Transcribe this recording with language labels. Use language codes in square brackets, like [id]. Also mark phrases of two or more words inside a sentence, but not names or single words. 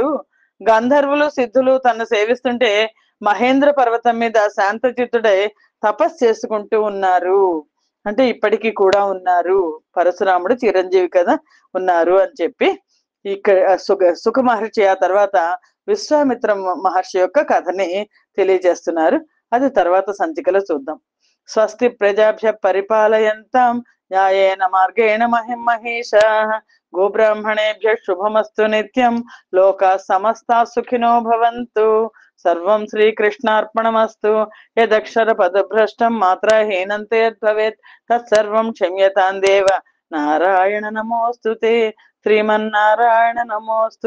[te] గంధర్వులు సిద్ధులు తను సేవిస్తుంటే మహేంద్ర పర్వతం మీద శాంత చిత్తుడై తపస్సు చేసుకుంటూ ఉన్నారు. అంటే ఇప్పటికీ కూడా ఉన్నారు, పరశురాముడు చిరంజీవి కదా, ఉన్నారు అని చెప్పి ఇక్కడ సుఖ మహర్షి ఆ తర్వాత విశ్వామిత్ర మహర్షి యొక్క కథని తెలియజేస్తున్నారు. అది తర్వాత సంచికలో చూద్దాం. [sa] స్వస్తి ప్రజాభ్య పరిపాలయంతాం న్యాయేన మార్గేణ మహిమహేషాః గోబ్రాహ్మణేభ్యః శుభమస్తు నిత్యం లోకా సమస్తా సుఖినో భవంతు. సర్వం శ్రీకృష్ణార్పణమస్తు. యదక్షర పదభ్రష్టం మాత్రాహీనంతే యద్భవేత్ తత్సర్వం క్షమ్యతాం దేవ. నారాయణ నమోస్తుతే. శ్రీమన్నారాయణ నమోస్తుతే.